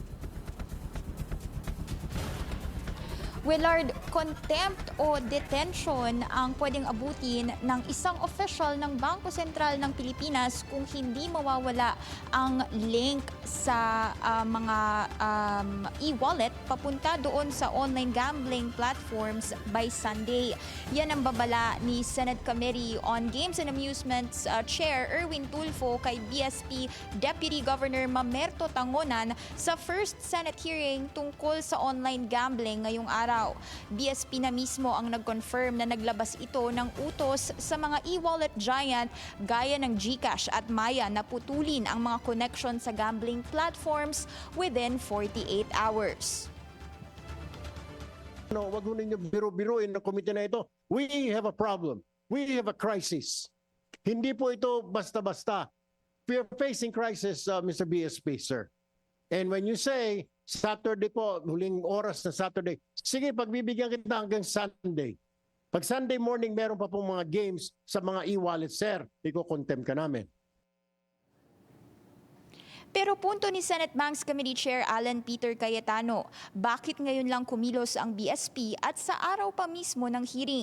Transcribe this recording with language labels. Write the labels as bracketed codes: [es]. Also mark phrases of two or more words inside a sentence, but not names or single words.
[tl] Willard, contempt o detention ang pwedeng abutin ng isang official ng Bangko Sentral ng Pilipinas kung hindi mawawala ang link sa mga e-wallet papunta doon sa [en] online gambling platforms by Sunday. [tl] Yan ang babala ni Senate Committee on Games and Amusements Chair Erwin Tulfo kay BSP Deputy Governor Mamerto Tangonan sa [en] first Senate hearing [tl] tungkol sa [en] online gambling [tl] ngayong araw. BSP na mismo ang nag-confirm na naglabas ito ng utos sa mga [en] e-wallet giant [tl] gaya ng GCash at Maya na putulin ang mga connection sa [en] gambling platforms within 48 hours. [tl] No, wag ho ninyo biro-biruin ng komite na ito. [en] We have a problem. We have a crisis. [tl] Hindi po ito basta-basta. [en] We are facing crisis, Mr. BSP, sir. And when you say Saturday [tl] po, huling oras na Saturday, sige, pagbibigyan kita hanggang Sunday. Pag Sunday morning, meron pa pong mga games sa mga e-wallet, sir, iko-contempt ka namin. Pero punto ni Senate Banks Committee Chair Alan Peter Cayetano, bakit ngayon lang kumilos ang BSP at sa araw pa mismo ng hearing?